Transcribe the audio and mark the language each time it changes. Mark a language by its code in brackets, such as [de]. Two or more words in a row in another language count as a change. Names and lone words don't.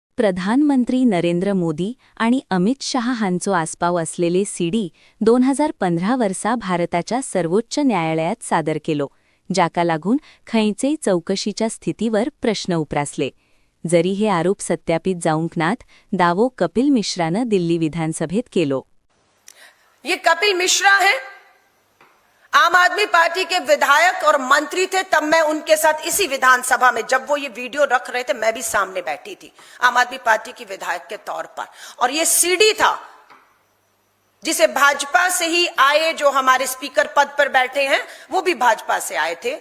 [kok] प्रधानमंत्री नरेंद्र मोदी आणि अमित शहा हांचो आस्पाव असलेले सीडी 2015 वर्सा भारताच्या सर्वोच्च न्यायालयात सादर केलो, जाका लागून खंयचेय चौकशीच्या स्थितीवर प्रश्न उप्रासले. जरी हे आरोप सत्यापित जाऊंक नात, दावो कपिल मिश्रानं दिल्ली विधानसभेत केलो. [hi] ये कपिल मिश्रा है, आम आदमी पार्टी के विधायक और मंत्री थे. तब मैं उनके साथ इसी विधानसभा में, जब वो ये वीडियो रख रहे थे, मैं भी सामने बैठी थी आम आदमी पार्टी की विधायक के तौर पर. और ये सीडी था जिसे भाजपा से ही आए, जो हमारे स्पीकर पद पर बैठे हैं वो भी भाजपा से आए थे.